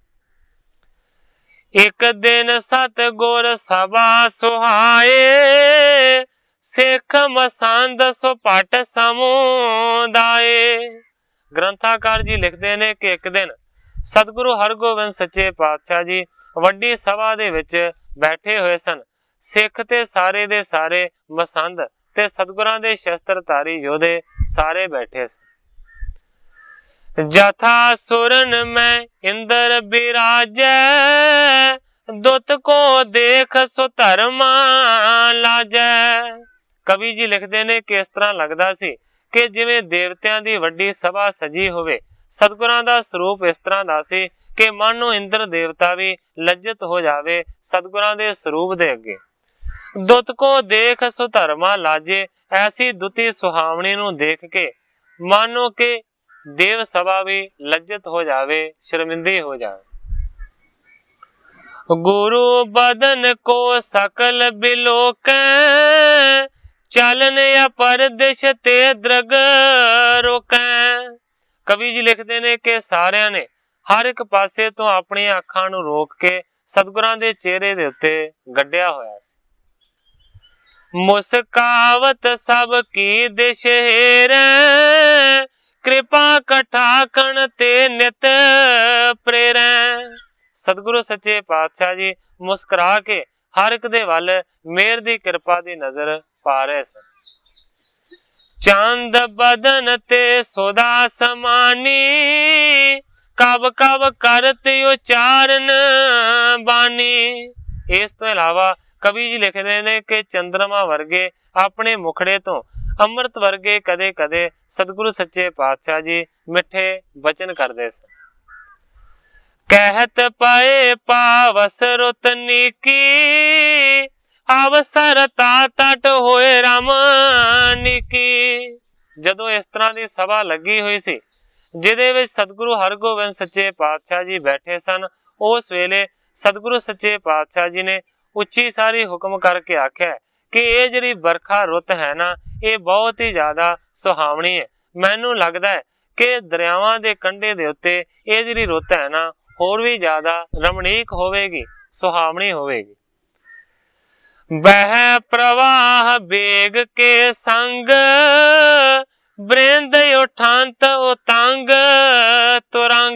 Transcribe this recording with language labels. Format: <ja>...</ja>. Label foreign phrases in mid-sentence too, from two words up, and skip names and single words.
<bra>एक दिन सत गुर सभा सुहाए, सिख मसंद सुपट समुदाय।</bra> <pa>ਗ੍ਰੰਥਕਾਰ ਜੀ ਲਿਖਤੇ ਨੇ ਕਿ ਇੱਕ ਦਿਨ ਸਤਿਗੁਰੂ ਹਰਗੋਬਿੰਦ ਸੱਚੇ ਪਾਤਸ਼ਾਹ ਜੀ ਵੱਡੀ ਸਭਾ ਦੇ ਵਿੱਚ ਬੈਠੇ ਹੋਏ ਸਨ। ਸਿੱਖ ਤੇ ਸਾਰੇ ਦੇ ਸਾਰੇ ਮਸੰਦ ਤੇ ਸਤਿਗੁਰਾਂ ਦੇ ਸ਼ਸਤਰਧਾਰੀ ਯੋਧੇ ਸਾਰੇ ਬੈਠੇ ਸਨ।</pa> <bra>जथा सुरन में इंद्र बिराजै, दुत को देख सो धर्मा लाजै।</bra> <pa>ਕਵੀ ਜੀ ਲਿਖਤੇ ਨੇ ਕਿ ਇਸ ਤਰ੍ਹਾਂ ਲੱਗਦਾ ਸੀ ਕਿ ਜਿਵੇਂ ਦੇਵਤਿਆਂ ਦੀ ਵੱਡੀ ਸਭਾ ਸਜੀ ਹੋਵੇ। ਸਤਿਗੁਰਾਂ ਦਾ ਸਰੂਪ ਇਸ ਤਰ੍ਹਾਂ ਦਾ ਸੀ ਕਿ ਮਾਨੋ ਇੰਦਰ ਦੇਵਤਾ ਵੀ ਲੱਜਿਤ ਹੋ ਜਾਵੇ ਸਤਿਗੁਰਾਂ ਦੇ ਸਰੂਪ ਦੇ ਅੱਗੇ।</pa> <bra>दुत को देख सो धर्मा लाजे,</bra> <pa>ਐਸੀ ਦੁਤੀ ਸੁਹਾਵਨੀ ਨੂੰ ਦੇਖ ਕੇ ਮਾਨੋ ਕੇ ਦੇਵ ਸਭਾ ਵੀ ਲੱਜਿਤ ਹੋ ਜਾਵੇ, ਸ਼ਰਮਿੰਦੀ ਹੋ ਜਾਵੇ।</pa> <bra>गुरु बदन को सकल बिलोकै, चलन अपर दिश ते द्रग रोकै।</bra> <pa>ਕਵੀ ਜੀ ਲਿਖਤੇ ਨੇ ਕਿ ਸਾਰਿਆਂ ਨੇ ਹਰ ਇੱਕ ਪਾਸੇ ਤੋਂ ਆਪਣੀ ਅੱਖਾਂ ਨੂੰ ਰੋਕ ਕੇ ਸਤਿਗੁਰਾਂ ਦੇ ਚਿਹਰੇ ਦੇ ਉੱਤੇ ਗੱਡਿਆ ਹੋਇਆ ਸੀ।</pa> <bra>मुस्कावत सब की दिश हेरै, कृपा कटाखण ते नित प्रेरै।</bra> <pa>ਸਤਿਗੁਰੂ ਸੱਚੇ ਪਾਤਸ਼ਾਹ ਜੀ ਮੁਸਕੁਰਾ ਕੇ ਹਰ ਇੱਕ ਦੇ ਵੱਲ ਮਿਹਰ ਦੀ ਕਿਰਪਾ ਦੀ ਨਜ਼ਰ ਪਾ ਰਹੇ ਸਨ।</pa> <bra>चंद बदन ते सुधा समानी, कब कब करत उचारन बानी।</bra> <pa>ਇਸ ਤੋਂ ਇਲਾਵਾ ਕਵੀ ਜੀ ਲਿਖਤੇ ਹੈਂ ਕਿ ਚੰਦਰਮਾ ਵਰਗੇ ਆਪਣੇ ਮੁਖੜੇ ਤੋਂ ਅੰਮ੍ਰਿਤ ਵਰਗੇ ਕਦੇ ਕਦੇ ਸਤਿਗੁਰੂ ਸੱਚੇ ਪਾਤਸ਼ਾਹ ਜੀ ਮਿੱਠੇ ਵਚਨ ਕਰਤੇ ਸਨ।</pa> <bra>कहत पाए पावस रुत नीकी, अवसर ता तट होए रामनिकी।</bra> <pa>ਜਦੋਂ ਇਸ ਤਰ੍ਹਾਂ ਕੀ ਸਭਾ ਲੱਗੀ ਹੋਈ ਸੀ ਜਿਹਦੇ ਵਿੱਚ ਸਤਿਗੁਰੂ ਹਰਗੋਬਿੰਦ ਸੱਚੇ ਪਾਤਸ਼ਾਹ ਜੀ ਬੈਠੇ ਸਨ, ਉਸ ਵੇਲੇ ਸਤਿਗੁਰੂ ਸੱਚੇ ਪਾਤਸ਼ਾਹ ਜੀ ਨੇ ਉੱਚੀ ਸਾਰੀ ਹੁਕਮ ਕਰਕੇ ਆਖਿਆ ਕਿ ਯੇ ਜਿਹੜੀ ਬਰਖਾ ਰੁੱਤ ਹੈ ਨਾ, ਇਹ ਬਹੁਤ ਹੀ ਜ਼ਿਆਦਾ ਸੁਹਾਵਣੀ ਹੈ। ਮੈਨੂੰ ਲੱਗਦਾ ਹੈ ਕਿ ਦਰਿਆਵਾਂ ਦੇ ਕੰਢੇ ਦੇ ਉੱਤੇ ਇਹ ਜਿਹੜੀ ਰੁੱਤ ਹੈ ਨਾ ਹੋਰ ਵੀ ਜ਼ਿਆਦਾ ਰਮਣੀਕ ਹੋਵੇਗੀ, ਸੁਹਾਵਣੀ ਹੋਵੇਗੀ।</pa> <bra>बहि प्रवाह बेग के संग, बृंद उठंत उतंग तुरंग।</bra>